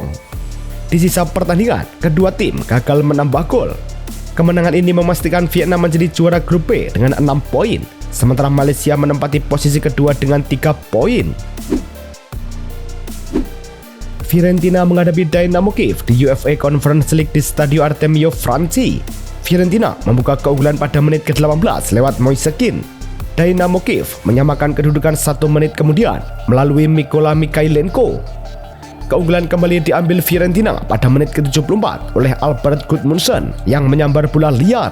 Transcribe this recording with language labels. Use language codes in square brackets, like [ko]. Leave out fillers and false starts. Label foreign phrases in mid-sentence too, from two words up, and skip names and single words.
[id] Di sisa pertandingan, kedua tim gagal menambah gol. Kemenangan ini memastikan Vietnam menjadi juara grup B dengan 6 poin, sementara Malaysia menempati posisi kedua dengan 3 poin. Fiorentina menghadapi Dynamo Kiev di UEFA Conference League di Stadio Artemio Franci. Fiorentina membuka keunggulan pada menit ke-18 lewat Moise Kean. Dynamo Kiev menyamakan kedudukan 1 menit kemudian melalui Mykola Mikhailenko. Keunggulan kembali diambil Fiorentina pada menit ke-74 oleh Albert Gudmundsson yang menyambar bola liar.